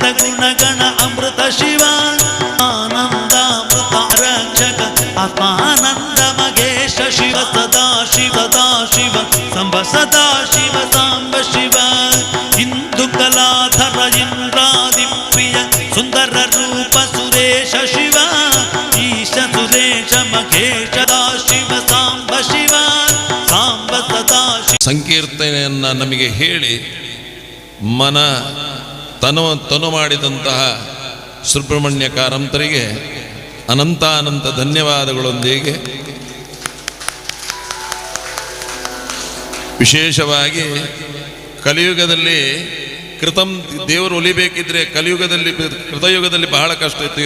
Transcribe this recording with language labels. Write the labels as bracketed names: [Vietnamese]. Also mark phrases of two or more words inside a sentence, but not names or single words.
[Sanskrit] ಗುಣಗಣ ಅಮೃತ ಶಿವ ಆನಂದಾಮೃತ ರಕ್ಷಕ ಆತ್ಮಾನಂದ ಮಗೇಶ ಶಿವ ಸದಾ ಶಿವ ಸದಾ ಶಿವ ಸಾಂಬ ಸದಾ ಶಿವ ಸಾಂಬ ಶಿವ ಹಿಂದೂ ಕಲಾಧರ ಇಂದ್ರಾದಿ ಪ್ರಿಯ ಸುಂದರ ರೂಪ ಸುರೇಶ ಶಿವ ಈಶ ಸುರೇಶ ಮಹೇಶ ಶಿವ ಸಾಂಬ ಶಿವ ಸಾಂಬ ಸದಾ ಶಿವ. [Kannada] ಸಂಕೀರ್ತನೆಯನ್ನು ನಮಗೆ ಹೇಳಿ ಮನ ತನು ಮಾಡಿದಂತಹ ಸುಬ್ರಹ್ಮಣ್ಯ ಕಾರಂತರಿಗೆ ಅನಂತ ಧನ್ಯವಾದಗಳೊಂದಿಗೆ ವಿಶೇಷವಾಗಿ ಕಲಿಯುಗದಲ್ಲಿ ದೇವರು ಒಲಿಬೇಕಿದ್ರೆ ಕೃತಯುಗದಲ್ಲಿ ಬಹಳ ಕಷ್ಟ ಇತ್ತು.